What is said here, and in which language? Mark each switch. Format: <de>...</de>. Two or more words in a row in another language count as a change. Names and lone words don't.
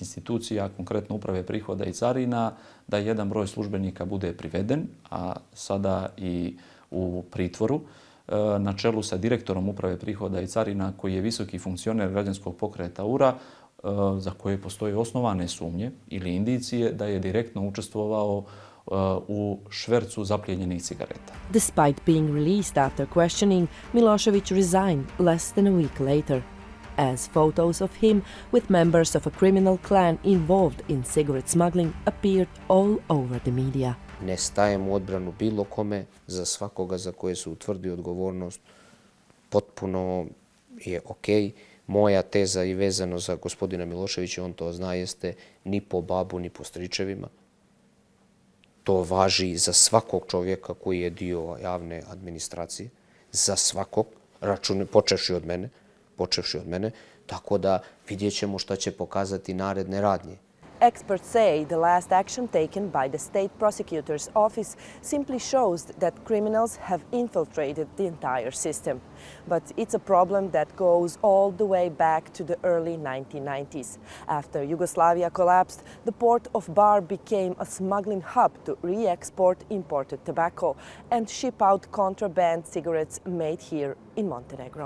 <sr>institucija, konkretno uprave prihoda i carina, da jedan broj službenika bude priveden, a sada i u pritvoru, na čelu sa direktorom Uprave prihoda i carina koji je visoki funkcioner građanskog pokreta URA, za koje postoje osnovane sumnje ili indicije da je direktno učestvovao u švercu zaplijenjenih cigareta.</sr> <en>Despite being released after questioning, Milošević resigned less than a week later, as photos of him with members of a criminal clan involved in cigarette smuggling appeared all over the media.</en> <sr>Ne stajem u odbranu bilo kome, za svakoga za koje se utvrdi odgovornost. Potpuno je okej. Moja teza i vezano za gospodina Miloševića, on to zna, jeste ni po babu, ni po stričevima. To važi za svakog čovjeka koji je dio javne administracije, za svakog, počevši od mene, tako da vidjet ćemo šta će pokazati naredne radnje.</sr> <en>Experts say the last action taken by the state prosecutor's office simply shows that criminals have infiltrated the entire system. But it's a problem that goes all the way back to the early 1990s. After Yugoslavia collapsed, the port of Bar became a smuggling hub to re-export imported tobacco and ship out contraband cigarettes made here in Montenegro.</en>